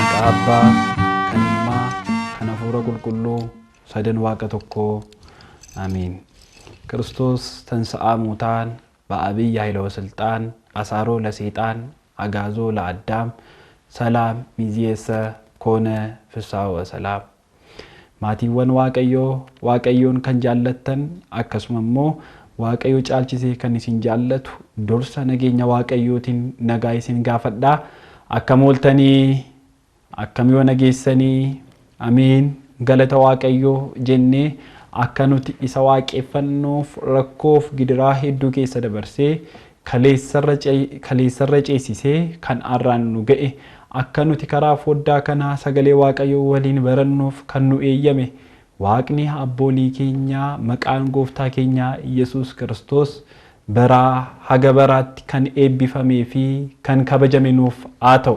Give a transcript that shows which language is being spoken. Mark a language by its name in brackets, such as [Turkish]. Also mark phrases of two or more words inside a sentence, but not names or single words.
[Oromo] Abbaa, kan Ilmaa, kan Hafuura Qulqulluu, sadan Waaqa tokkoo. Amiin. [Geez] ክርስቶስ ተንሥአ እሙታን በአብይ ኃይለ ወሥልጣን አሳሮ ለሰይጣን አጋዞ ለአዳም ሰላም ሚዜሰ ኮነ ፍስሐ ወሰላም። ማቲወን [Oromo] waaqayyoon kan jaallattan akkasumammoo waaqayyo caalchisee kan isin jaallatu dursa nageenya waaqayyootiin nagaa isin gaafadhaa. Akkam ooltanii, akkam yoo nageessanii. Amiin. Galata waaqayyoo jennee akka nuti isa waaqeffannuuf rakkoof gidiraa hedduu keessa dabarsee kaleessarra ceesisee kan arraan nu ga'e akka nuti karaa foddaa kanaa sagalee waaqayyoo waliin barannuuf kan nu eeyyame waaqni abboolii keenyaa maqaan gooftaa keenyaa Yesuus Kiristoos baraa haga baraatti kan eebbifamee fi kan kabajame nuuf haa ta'u.